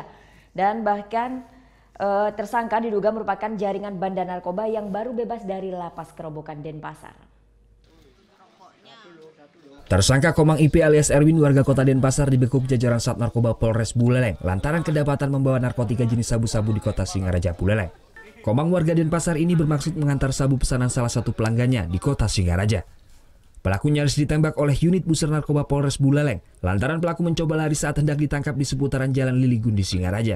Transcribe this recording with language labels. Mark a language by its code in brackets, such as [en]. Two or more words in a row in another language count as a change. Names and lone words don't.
[id] Dan bahkan tersangka diduga merupakan jaringan bandar narkoba yang baru bebas dari lapas Kerobokan Denpasar. Tersangka Komang IP alias Erwin warga Kota Denpasar dibekuk jajaran Sat Narkoba Polres Buleleng lantaran kedapatan membawa narkotika jenis sabu-sabu di Kota Singaraja Buleleng. Komang warga Denpasar ini bermaksud mengantar sabu pesanan salah satu pelanggannya di kota Singaraja. Pelaku nyaris ditembak oleh unit Buser Narkoba Polres Buleleng lantaran pelaku mencoba lari saat hendak ditangkap di seputaran Jalan Liligun di Singaraja.